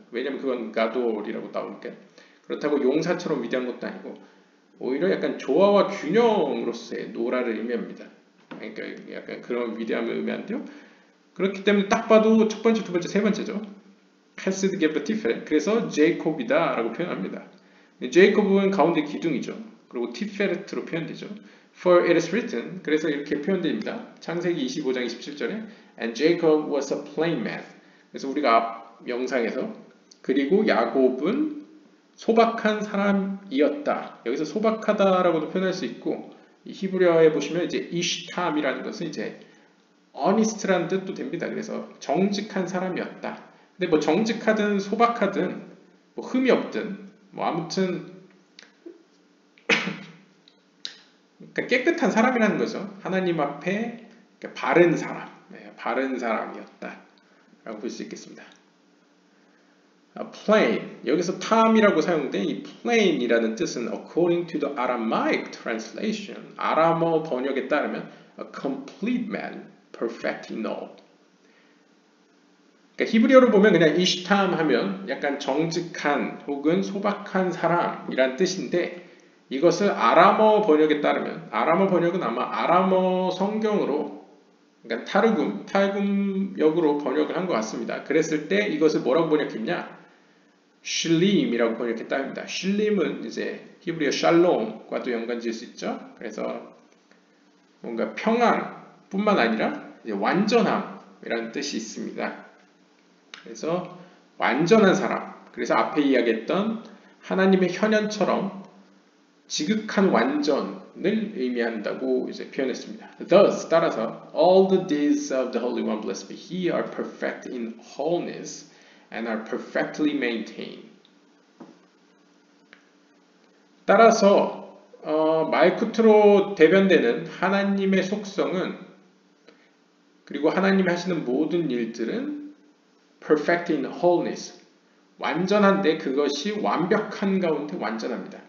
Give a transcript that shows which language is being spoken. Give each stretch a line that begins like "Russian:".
Korean: 왜냐면 그건 가돌이라고 나오니까. 그렇다고 용사처럼 위대한 것도 아니고 오히려 약간 조화와 균형으로서의 노라를 의미합니다. 그러니까 약간 그런 위대함을 의미하는데요. 그렇기 때문에 딱 봐도 첫 번째, 두 번째, 세 번째죠. 헤스드 게브 티페 그래서 제이콥이다 라고 표현합니다. 제이콥은 가운데 기둥이죠. 그리고 티페르트로 표현되죠.
English: For it is written
Korean: 그래서 이렇게 표현됩니다. 창세기 25장 27절에
English: And Jacob was a plain man
Korean: 그래서 우리가 앞 영상에서 그리고 야곱은 소박한 사람이었다. 여기서 소박하다라고도 표현할 수 있고 히브리어에 보시면 이제 이시탐이라는 것은 이제 honest라는 뜻도 됩니다. 그래서 정직한 사람이었다. 근데 뭐 정직하든 소박하든 뭐 흠이 없든 뭐 아무튼 그러니까 깨끗한 사람이라는 거죠. 하나님 앞에 바른 사람, 바른 사람이었다 라고 볼 수 있겠습니다.
English: plain,
Korean: 여기서 탐이라고 사용된 이 plain이라는 뜻은
English: according to the Aramaic translation,
Korean: 아람어 번역에 따르면
English: a complete man, perfect in all.
Korean: 그러니까 히브리어로 보면 그냥 이시탐 하면 약간 정직한 혹은 소박한 사람이란 뜻인데 이것을 아람어 번역에 따르면 아람어 번역은 아마 아람어 성경으로 그러니까 탈굼역으로 번역을 한 것 같습니다. 그랬을 때 이것을 뭐라고 번역했냐? 실림이라고 번역했다 합니다. 실림은 이제 히브리어 샬롬과도 연관 지을 수 있죠. 그래서 뭔가 평안뿐만 아니라 이제 완전함이라는 뜻이 있습니다. 그래서 완전한 사람. 그래서 앞에 이야기했던 하나님의 현현처럼 지극한 완전을 의미한다고 이제 표현했습니다.
English: Thus,
Korean: 따라서,
English: all the deeds of the Holy One, blessed be He, are perfect in wholeness and are perfectly maintained.
Korean: 따라서 말쿠트로 대변되는 하나님의 속성은 그리고 하나님이 하시는 모든 일들은
English: perfect in wholeness,
Korean: 완전한데 그것이 완벽한 가운데 완전합니다.